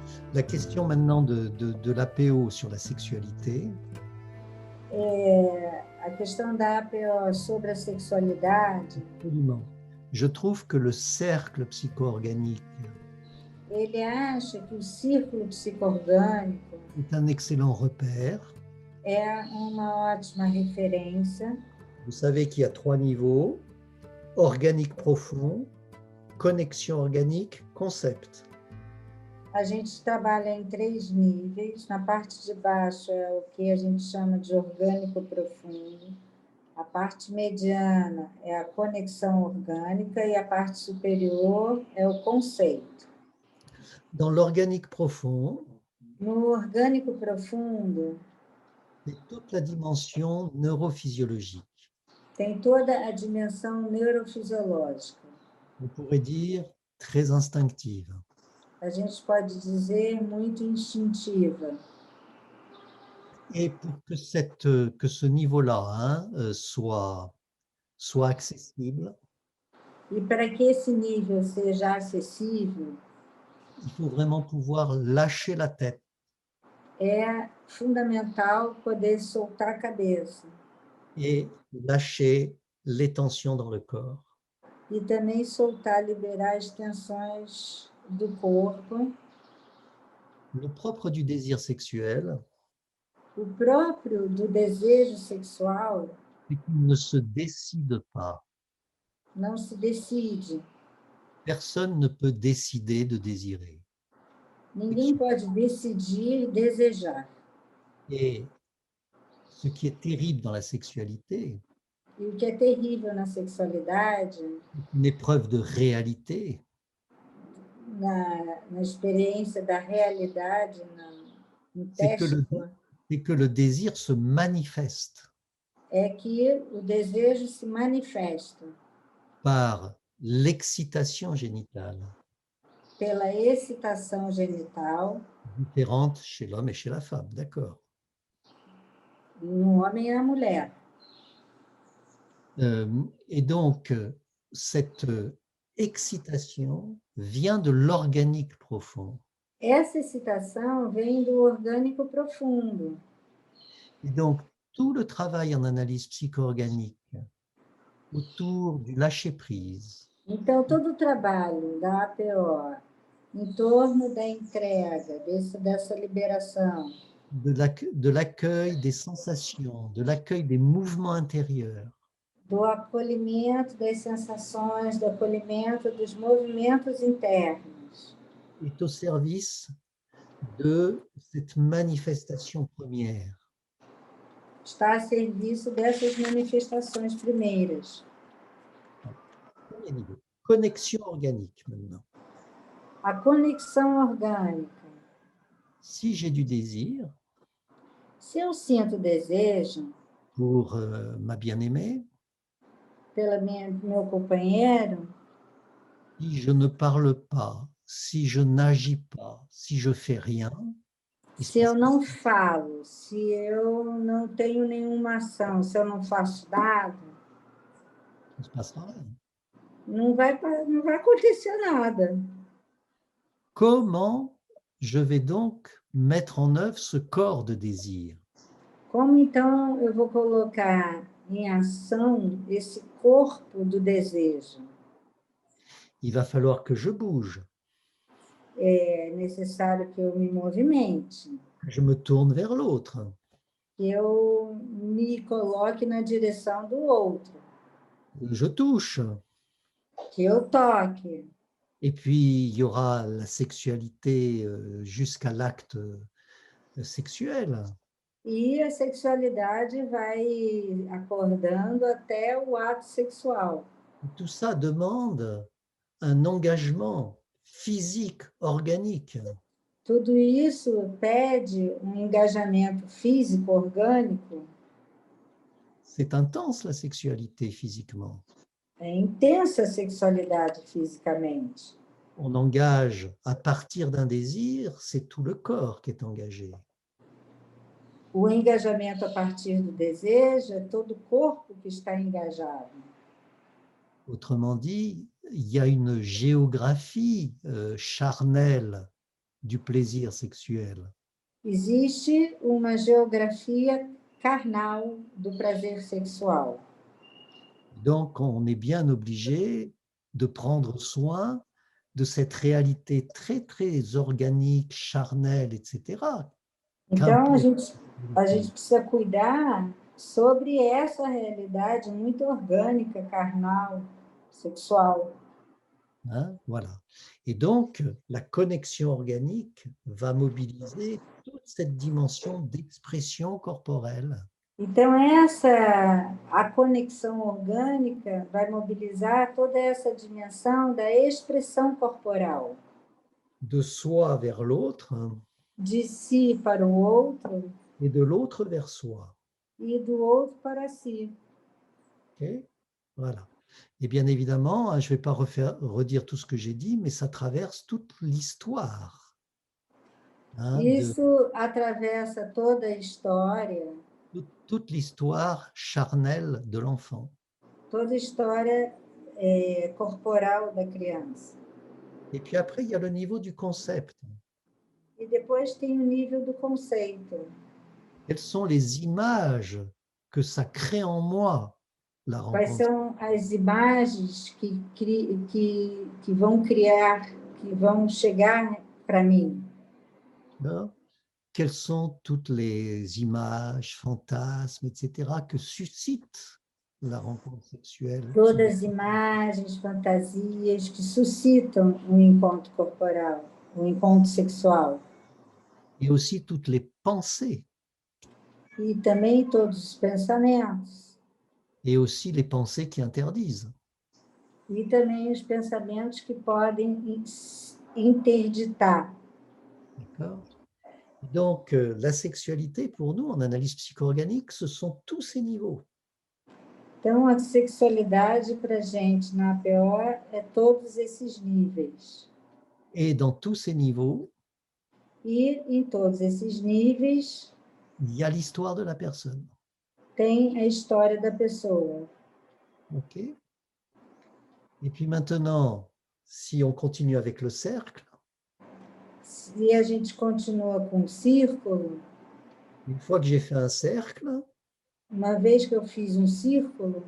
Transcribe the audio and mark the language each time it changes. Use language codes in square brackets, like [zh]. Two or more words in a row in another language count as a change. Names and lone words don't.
[fr] La question maintenant de l'APO sur la sexualité, [pt] A questão da APO sobre a sexualidade, [fr] absolument. Je trouve que le cercle psycho-organique [pt] ele acha que o círculo psicoorgânico [fr] est un excellent repère. [pt] é uma ótima referência. [fr] Vous savez qu'il y a 3 niveaux: organique profond, connexion organique, concept. [pt] A gente trabalha em 3 níveis. Na parte de baixo é o que a gente chama de orgânico profundo. A parte mediana é a conexão orgânica e a parte superior é o conceito. [fr] Dans l'organique profond, [pt] No orgânico profundo, [fr] c'est toute la dimension neurophysiologique. [pt] tem toda a dimensão neurofisiológica. [fr] On pourrait dire très instinctive. [pt] A gente pode dizer muito instintiva. [fr] Et pour que ce niveau-là soit accessible, [pt] E para que esse nível seja acessível, [fr] il faut vraiment pouvoir lâcher la tête. [pt] é fundamental poder soltar a cabeça [fr] Et lâcher les tensions dans le corps. [pt] e também soltar, liberar as tensões do corpo. [fr] Le propre du désir sexuel, [pt] O próprio do desejo sexual [fr] c'est qu'il ne se décide pas. [pt] não se decide. [fr] Personne ne peut décider de désirer. [pt] Ninguém pode decidir desejar. [fr] Et ce qui est terrible dans la sexualité, [pt] E o que é terrível na sexualidade, [fr] une épreuve de réalité, [pt] na experiência da realidade, no [fr] c'est que [pt] teste, [fr] le désir se manifeste [pt] é que o desejo se manifesta [fr] par l'excitation génitale, [pt] pela excitação genital [fr] différente chez l'homme et chez la femme, d'accord. [pt] no homem e na mulher. [fr] Et donc, cette excitation vient de l'organique profond. [pt] Essa excitação vem do orgânico profundo. [fr] Et donc, tout le travail en analyse psycho-organique autour du lâcher-prise, [pt] Então, todo o trabalho da APO em torno da entrega, dessa liberação, [fr] de l'accueil des sensations, de l'accueil des mouvements intérieurs, [pt] do acolhimento das sensações, do acolhimento dos movimentos internos, [fr] est au service de cette manifestation première. [pt] está a serviço dessas manifestações primeiras. [fr] Premier niveau. Connexion organique maintenant. [pt] A conexão orgânica. [fr] Si j'ai du désir [pt] Se eu sinto desejo [fr] pour ma bien-aimée, [pt] meu companheiro, [fr] si je ne parle pas, si je n'agis pas, si je fais rien, [pt] se eu não falo, se eu não tenho nenhuma ação, se eu não faço nada, [fr] il ne se passera rien. [pt] não vai acontecer nada. [fr] Comment je vais donc mettre en œuvre ce corps de désir? [pt] Como então eu vou colocar em ação esse corpo do desejo? [fr] Il va falloir que je bouge, [pt] É necessário que eu me movimente, [fr] que je me tourne vers l'autre, [pt] que eu me coloque na direção do outro, [fr] que je touche. [pt] que eu toque. [fr] Et puis, il y aura la sexualité jusqu'à l'acte sexuel. [pt] E a sexualidade vai acordando até o ato sexual. [fr] Tout ça demande un engagement physique, organique. [pt] Tudo isso pede um engajamento físico, orgânico. [fr] C'est intense la sexualité physiquement. [pt] É intensa a sexualidade fisicamente. [fr] On engage à partir d'un désir, c'est tout le corps qui est engagé. [pt] O engajamento a partir do desejo é todo o corpo que está engajado. [fr] Autrement dit, il y a une géographie charnelle du plaisir sexuel. [pt] Existe uma geografia carnal do prazer sexual. [fr] Donc, on est bien obligé de prendre soin de cette réalité très, très organique, charnelle, etc. [pt] Então, [fr] Qu'importe. [pt] a gente precisa cuidar sobre essa realidade muito orgânica, carnal, sexual. [fr] Hein, voilà. Et donc, la connexion organique va mobiliser toute cette dimension d'expression corporelle. [pt] Então, a conexão orgânica vai mobilizar toda essa dimensão da expressão corporal. [fr] De soi vers l'autre [pt] De si para o outro [fr] et de l'autre vers soi. [pt] e do outro para si. [fr] Okay, voilà. Et bien évidemment, je ne vais pas redire tout ce que j'ai dit, mais ça traverse toute l'histoire. [pt] Isso atravessa toda a história. [fr] Toute l'histoire charnelle de l'enfant. [pt] Toda a história corporal da criança. [fr] Et puis après, il y a le niveau du concept. [pt] E depois tem o nível do conceito. [fr] Quelles sont les images que ça crée en moi, la [pt] Quais [fr] rencontre? [pt] são as imagens que vão criar, que vão chegar para mim? [fr] Quelles sont toutes les images, fantasmes, etc., que suscite la rencontre sexuelle? [pt] Todas as imagens, fantasias que suscitam um encontro corporal, um encontro sexual. [fr] Et aussi toutes les pensées. [pt] E também todos os pensamentos. [fr] Et aussi les pensées qui interdisent. [pt] E também os pensamentos que podem interditar. [fr] D'accord? Donc, la sexualité, pour nous, en analyse psycho-organique, ce sont tous ces niveaux. [pt] Então, a sexualidade para a gente na APO é todos esses níveis. [fr] Et dans tous ces niveaux, [pt] E em todos esses níveis, [fr] il y a l'histoire de la personne. [pt] tem a história da pessoa. [fr] OK? Et puis maintenant, si on continue avec le cercle, [pt] Se a gente continua com o círculo, [fr] une fois que j'ai fait un cercle, [pt] uma vez que eu fiz um círculo,